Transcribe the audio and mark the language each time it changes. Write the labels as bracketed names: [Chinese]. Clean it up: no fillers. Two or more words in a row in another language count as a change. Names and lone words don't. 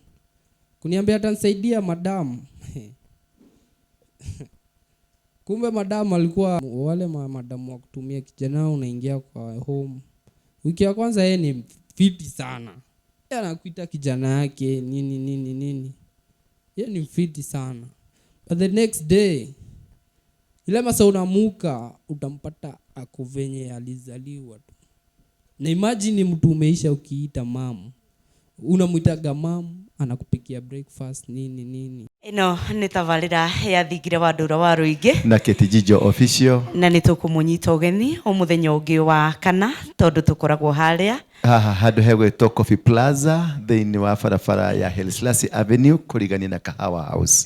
[Swahili] Kuniambia atanisaidia madam. Kumbe madam alikuwa wale madam wa kutumia kijana unaingia kwa home. Wiki ya kwanza yeye ni fiti sana. Yeye anakuita kijana yake nini. Yeye ni fiti sana. [English] But the next day [Swahili] ile masa unamuka utampata ako venye alizaliwa tu. Na imagine mtu umeisha ukiita mamu. Unamuitaga mamu, anakupikia breakfast nini. [Kikuyu] Ino ni tabarira ya Thingira wa Ndura wa Ruigi na Kate Jijo official. Na ni tukumunyita ugeni umuthenya ungi wa kana tondu tukoragwo haria handu hegwetwo Coffee Plaza thĩinĩ wa barabara ya Helslasi Avenue kurigania na Kahawa House.